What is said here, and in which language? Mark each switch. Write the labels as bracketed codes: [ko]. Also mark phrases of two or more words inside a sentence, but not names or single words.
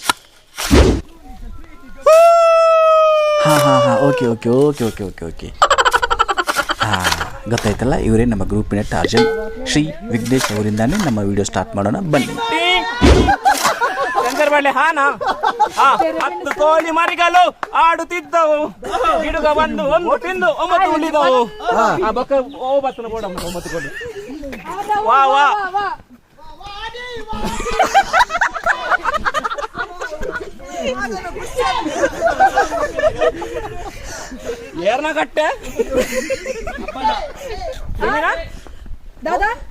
[kn] ಹಾಂ [en] okay okay okay okay okay okay [kn] ಗೊತ್ತಾಯ್ತಲ್ಲ, ಇವರೇ ನಮ್ಮ ಗ್ರೂಪಿನ ಟಾರ್ಜನ್. ಶ್ರೀ ವಿಘ್ನೇಶ್ ಅವರಿಂದಾನೇ ನಮ್ಮ [en] video start [kn] ಮಾಡೋಣ ಬನ್ನಿ. ಹತ್ತು ಕೋಳಿ ಮರಿಗಳು ಆಡುತ್ತಿದ್ದವು, ಗಿಡುಗ ಬಂದು ಒಂದು ತಿಂದು 9 ಉಳಿದವು. [tcy] ಬತ್ತನ ಬೋಡ 9 ಕೋಳಿ. ವಾ ವಾ ಏರ್ನ ಕಟ್ಟೆ ದಾದಾ